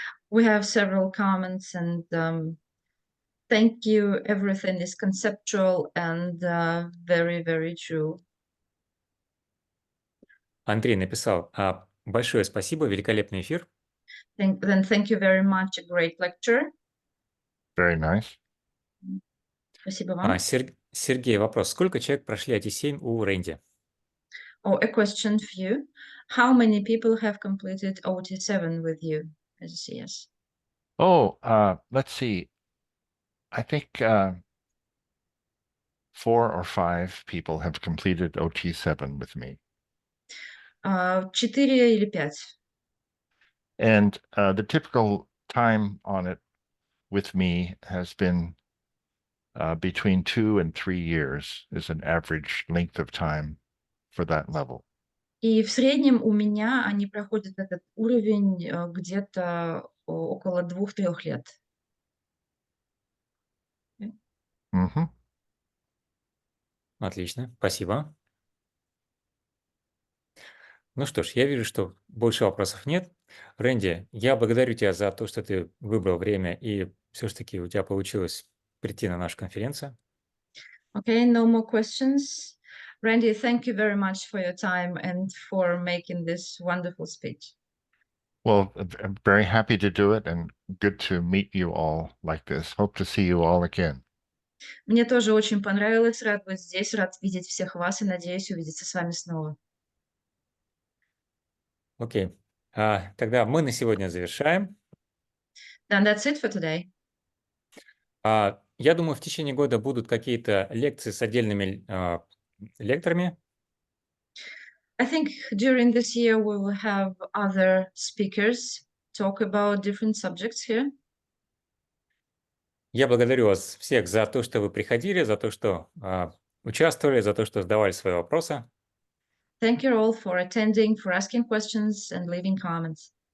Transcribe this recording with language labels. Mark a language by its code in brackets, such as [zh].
[en] We have several comments and thank you. Everything is conceptual and very, very true. [ru] Андрей написал: большое спасибо, великолепный эфир. [en] Then thank you very much. A great lecture. Very nice. [ru] Спасибо вам. Сергей, вопрос. Сколько человек прошли IT7 у Рэнди? [en] Oh, a question for you. How many people have completed OT7 with you as a CS? Oh, let's see. I think 4 or 5 people have completed OT7 with me. [ru] 4 или 5. [en] And the typical time on it with me has been between 2 and 3 years is an average length of time for that level. [ru] И в среднем у меня они проходят этот уровень где-то около 2-3 лет. Mm-hmm. Отлично, спасибо. Ну что ж, я вижу, что больше вопросов нет. Рэнди, я благодарю тебя за то, что ты выбрал время и все-таки у тебя получилось прийти на нашу конференцию. [en] Okay, no more questions. Randy, thank you very much for your time and for making this wonderful speech. Well, I'm very happy to do it and good to meet you all like this. Hope to see you all again. [ru] Мне тоже очень понравилось, рад быть здесь, рад видеть всех вас и надеюсь увидеться с вами снова. Окей. Тогда мы на сегодня завершаем. [en] And that's it for today. [ru] Я думаю, в течение года будут какие-то лекции с отдельными лекторами. [en] I think during this year we will have other speakers talk about different subjects here. [ru] Я благодарю вас всех за то, что вы приходили, за то, что участвовали, за то, что задавали свои вопросы. [en] Thank you all for attending, for asking questions and leaving comments.